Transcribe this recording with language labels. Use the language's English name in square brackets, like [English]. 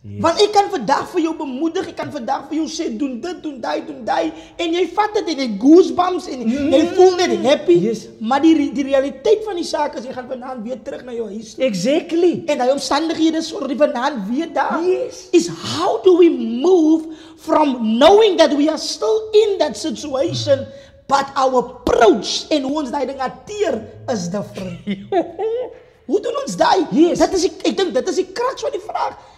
[Afrikaans] Want ek kan vandag vir jou bemoedig, ek kan vandag vir jou sê, doen dit, doen die, en jy vat dit en jy goosebumps en jy voel net happy, maar die realiteit van die saak is, jy gaan vanavond weer terug na jou huis. [English] Exactly. [Afrikaans] En die omstandighede sorg die vanavond weer daar. [English] Is how do we move from knowing that we are still in that situation, but our approach [Afrikaans] en hoe ons die ding hanteer [English] is different. [Afrikaans] Hoe doen ons die? Ek dink dit is die kraks van die vraag.